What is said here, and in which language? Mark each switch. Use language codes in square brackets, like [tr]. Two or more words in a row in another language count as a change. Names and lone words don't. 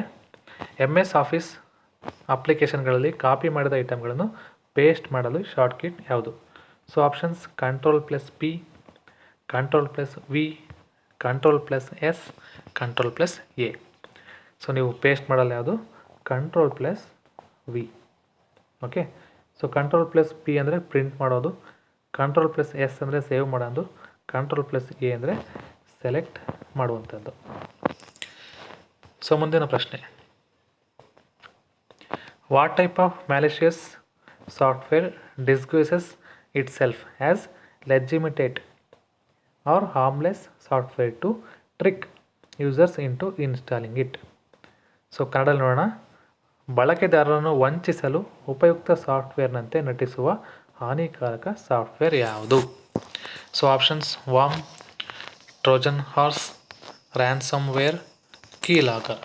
[kn] MS ಆಫೀಸ್ ಅಪ್ಲಿಕೇಶನ್ಗಳಲ್ಲಿ ಕಾಪಿ ಮಾಡಿದ ಐಟಮ್ಗಳನ್ನು ಪೇಸ್ಟ್ ಮಾಡಲು ಶಾರ್ಟ್ಕಟ್ ಯಾವುದು? [en] So options: Ctrl+P, Ctrl+V, Ctrl+S, Ctrl+A. [kn] ಸೊ ನೀವು ಪೇಸ್ಟ್ ಮಾಡಲು ಯಾವುದು? Ctrl+V. ಓಕೆ. ಸೊ Ctrl+P ಅಂದರೆ ಪ್ರಿಂಟ್ ಮಾಡೋದು, Ctrl+S ಅಂದರೆ ಸೇವ್ ಮಾಡೋದು, Ctrl+A ಅಂದರೆ ಸೆಲೆಕ್ಟ್ ಮಾಡುವಂಥದ್ದು. ಸೊ ಮುಂದಿನ ಪ್ರಶ್ನೆ, [en] what type of malicious software disguises itself as legitimate or harmless software to trick users into installing it. [kn] ಸೊ ಕನ್ನಡದಲ್ಲಿ ನೋಡೋಣ. ಬಳಕೆದಾರರನ್ನು ವಂಚಿಸಲು ಉಪಯುಕ್ತ ಸಾಫ್ಟ್ವೇರ್ನಂತೆ ನಟಿಸುವ ಹಾನಿಕಾರಕ ಸಾಫ್ಟ್ವೇರ್ ಯಾವುದು? [en] So options: worm, Trojan horse, ransomware, keylogger.